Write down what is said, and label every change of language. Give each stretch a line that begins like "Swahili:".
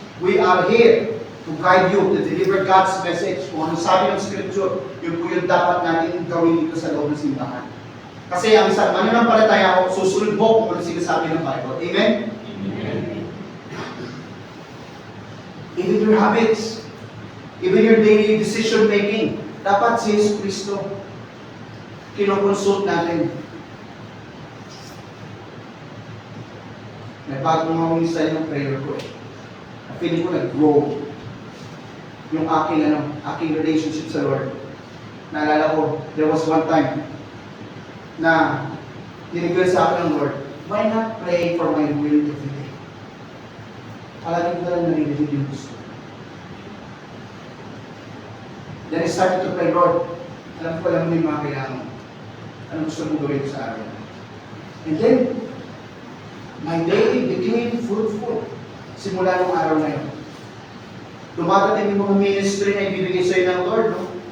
English: We are here to guide you, to deliver God's message.
Filipino: Kung ano sabi ng Scripture, yun po yung dapat natin gawin dito sa loob ng simbahan. Kasi ang isang mananampalataya ko, susunod mo kung ano sinasabi ng Bible. Amen? Amen.
English: Even your habits, even your daily decision making,
Filipino: dapat si Jesus Cristo kinoconsult natin. Nagbago nga yung style ng prayer ko eh. Feeling ko nag-grow yung aking relationship sa Lord. Naalala ko,
English: there was one time
Filipino: na dinigil sa akin ng Lord,
English: why not pray for my will every day?
Filipino: Palagi ko lang narinig yung gusto.
English: Then I started to pray,
Filipino: Lord, alam mo yung mga kailangan mo. Anong gusto mo gawin sa araw?
English: And then, my day became fruitful.
Filipino: Simula ng araw na yun. Dumadating yung mga ministry na ibibigay sa'yo ng Lord, no?